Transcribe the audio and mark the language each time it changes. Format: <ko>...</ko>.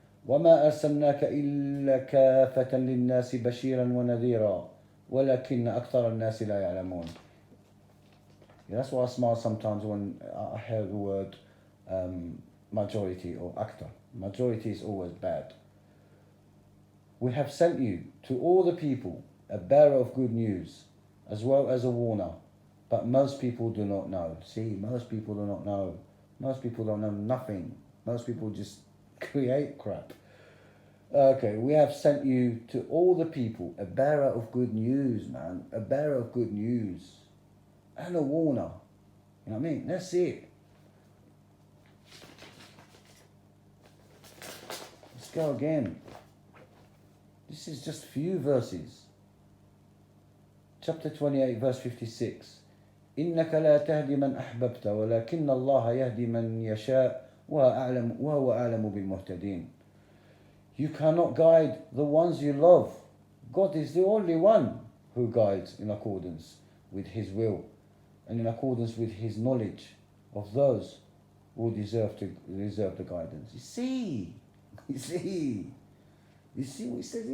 <ar>وما أرسلناك إلا كافة للناس بشيرا ونذيرا ولكن أكثر الناس لا يعلمون.</ar> <en>That's why I smile sometimes when I hear the word majority or actor. Majority is always bad. We have sent you to all the people a bearer of good news as well as a warner, but most people do not know. See, most people do not know. Most people don't know nothing. Most people just create crap. Okay, we have sent you to all the people a bearer of good news, man. A bearer of good news. And a warner. You know what I mean? That's it. Let's go again. This is just a few verses. Chapter 28, verse 56.</en> <ar>إنك لا تهدي من أحببت ولكن الله يهدي من يشاء وهو أعلم بالمهتدين.</ar> <en>You cannot guide the ones you love. God is the only one who guides in accordance with His will and in accordance with His knowledge of those who deserve the guidance. You see what he says here?</en>